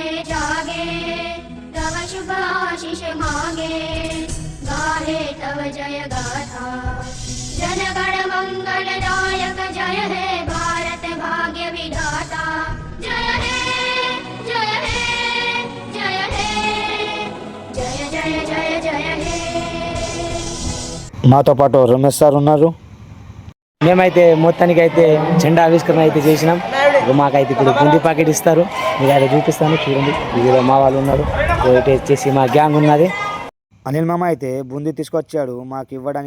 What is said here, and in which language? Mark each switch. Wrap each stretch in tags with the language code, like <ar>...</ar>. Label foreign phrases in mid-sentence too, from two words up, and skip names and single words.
<bn>জাগে তব শুভ আশীষ মাঙ্গে গাহে তব জয় গাথা জন গণ মঙ্গল দায়ক জয় হে ভারত ভাগ্য বিধাতা জয় হে জয় হে জয় হে জয় জয় জয় জয় হে.</bn> <te>మాతో పాటు రమేష్ సార్ ఉన్నారు. మేమైతే మొత్తానికి అయితే జెండా ఆవిష్కరణ అయితే చేసినాం. మాకైతే ఇప్పుడు బుందీ ప్యాకెట్ ఇస్తారు. మీకు అయితే చూపిస్తాను, చూడండి. ఇదిలో మా వాళ్ళు ఉన్నారు. ఇటు వచ్చేసి మా గ్యాంగ్ ఉన్నది. అనిల్ మామ అయితే బుందీ తీసుకొచ్చాడు మాకు ఇవ్వడానికి.</te>